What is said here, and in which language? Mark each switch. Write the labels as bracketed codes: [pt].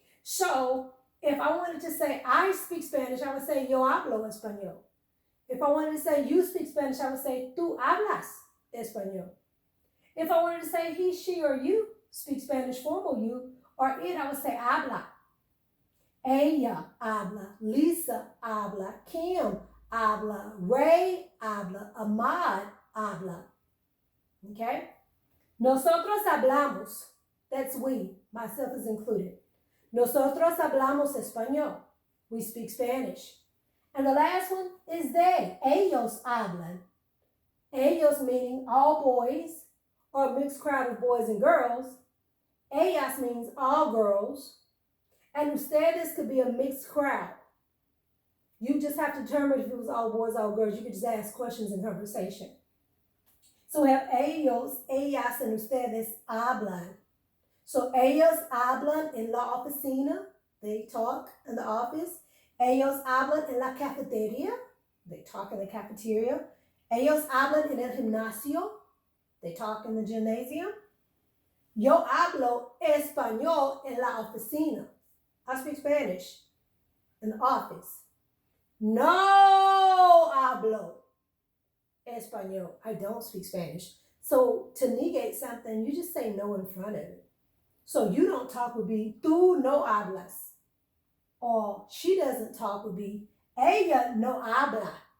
[en] So if I wanted to say I speak Spanish, I would say [es] yo hablo español. [en] If I wanted to say you speak Spanish, I would say [es] tú hablas español. [en] If I wanted to say he, she, or you speak Spanish formal you, or it, I would say habla. [es] Ella habla, Lisa habla, Kim habla, Ray habla, Ahmad habla. [en] Okay? [es] Nosotros hablamos. [en] That's we. Myself is included. [es] Nosotros hablamos español. [en] We speak Spanish. And the last one is they. [es] Ellos hablan. [en] Ellos meaning all boys or a mixed crowd of boys and girls. Ellas means all girls. And ustedes could be a mixed crowd. You just have to determine if it was all boys, all girls. You could just ask questions in conversation. So we have ellos, ellas, and ustedes hablan. So [es] ellos hablan en la oficina. [en] They talk in the office. [es] Ellos hablan en la cafeteria. [en] They talk in the cafeteria. [es] Ellos hablan en el gimnasio. [en] They talk in the gymnasium. [es] Yo hablo español en la oficina. [en] I speak Spanish in the office. [es] No hablo español. [en] I don't speak Spanish. So to negate something, you just say no in front of it. So you don't talk would be [es] tú no hablas. [en] Or she doesn't talk would be [es] ella no habla.